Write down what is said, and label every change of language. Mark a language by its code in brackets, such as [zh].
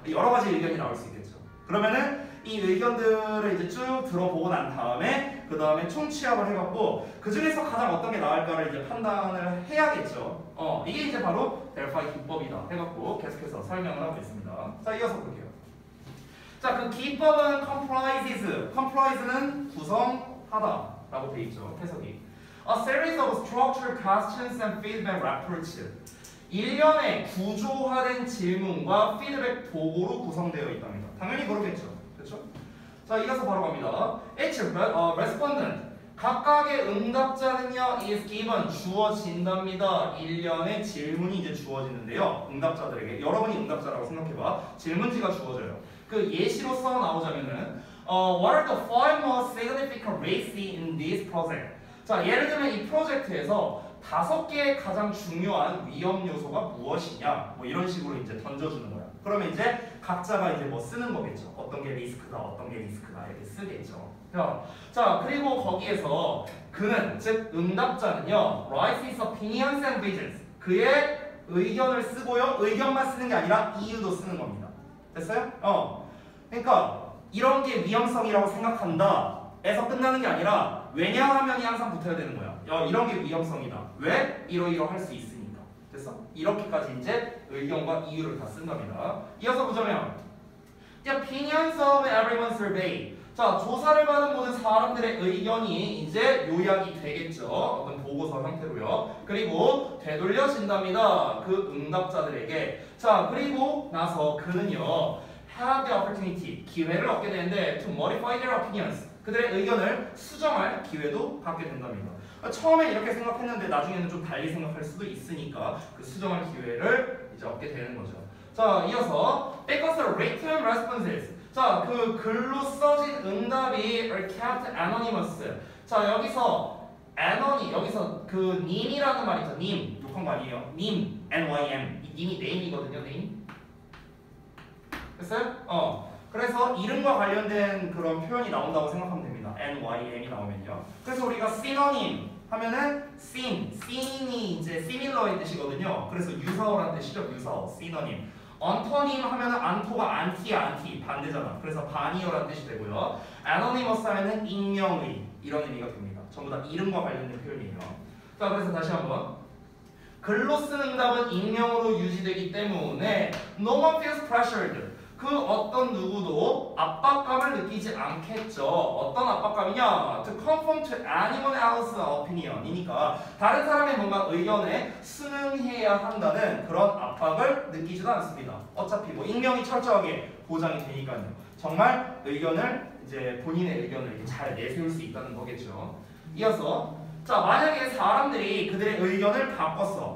[ko] 여러 가지 의견이 나올 수 있겠죠. 그러면은 이 의견들을 이제 쭉 들어보고 난 다음에 그 다음에 총 취합을 해갖고 그 중에서 가장 어떤 게 나을까를 이제 판단을 해야겠죠. 이게 이제 바로 델파이 기법이다 해갖고 계속해서 설명을 하고 있습니다. 자, 이어서 볼게요. 자, 그 기법은 comprise는 구성하다라고 돼 있죠. 해석이. [en] A series of structured questions and feedback reports. [ko] 일련의 구조화된 질문과 피드백 도구로 구성되어 있답니다. 당연히 그렇겠죠. 그렇죠? 자, 이어서 바로 갑니다. [en] Each respondent. [ko] 각각의 응답자는요, [en] is given, [ko] 주어진답니다. 일련의 질문이 이제 주어지는데요. 응답자들에게. 여러분이 응답자라고 생각해봐. 질문지가 주어져요. [en] 그 예시로서 나오자면은 What are the 5 most significant risks in this project? [ko] 자, 예를 들면 이 프로젝트에서 5개의 가장 중요한 위험 요소가 무엇이냐? 뭐 이런 식으로 이제 던져주는 거야. 그러면 이제 각자가 이제 뭐 쓰는 거겠죠. 어떤 게 리스크다, 어떤 게 리스크다 이렇게 쓰겠죠. 자, 그리고 거기에서 그는, 즉 응답자는요, [en] writes his opinions and visions. [ko] 그의 의견을 쓰고요, 의견만 쓰는 게 아니라 이유도 쓰는 겁니다. 됐어요? 그러니까 이런 게 위험성이라고 생각한다 에서 끝나는 게 아니라 왜냐하면이 항상 붙어야 되는 거야. 이런 게 위험성이다. 왜? 이러이러 할 수 있으니까. 됐어? 이렇게까지 이제 의견과 이유를 다 쓴답니다. [en] 이어서 보자면 The opinions of everyone survey. [ko] 자, 조사를 받은 모든 사람들의 의견이 이제 요약이 되겠죠. 어떤 보고서 형태로요. 그리고 되돌려진답니다. 그 응답자들에게. 자, 그리고 나서 그는요, [en] have the opportunity, [ko] 기회를 얻게 되는데 [en] to modify their opinions. [ko] 그들의 의견을 수정할 기회도 갖게 된답니다. 처음에 이렇게 생각했는데 나중에는 좀 달리 생각할 수도 있으니까 그 수정할 기회를 이제 얻게 되는 거죠. 자, 이어서 [en] because the written responses. [ko] 자, 그 글로 써진 응답이 [en] are kept anonymous. [ko] 자, 여기서 여기서 그 님이라는 말 있죠. 님, 욕한 거 아니에요. 님, NYM. 이 님이 name이거든요. name. 됐어요? 그래서 이름과 관련된 그런 표현이 나온다고 생각하면 됩니다. NYM이 나오면요. 그래서 우리가 synonym 하면은 syn이 이제 similar의 뜻이거든요. 그래서 유사어란 뜻이죠. 유사어, synonym. 언토님 하면은 안토가 안티 반대잖아. 그래서 반이어란 뜻이 되고요. anonymous 하면은 익명의 이런 의미가 됩니다. 전부 다 이름과 관련된 표현이에요. 자, 그래서 다시 한번 글로 쓰는 응답은 익명으로 유지되기 때문에 [en] no one feels pressured. [ko] 그 어떤 누구도 압박감을 느끼지 않겠죠. 어떤 압박감이냐? [en] To conform to anyone else's opinion. [ko] 이니까 다른 사람의 뭔가 의견에 순응해야 한다는 그런 압박을 느끼지도 않습니다. 어차피 뭐 익명이 철저하게 보장이 되니까요. 정말 의견을 이제 본인의 의견을 이렇게 잘 내세울 수 있다는 거겠죠. 이어서 자 만약에 사람들이 그들의 의견을 바꿨어.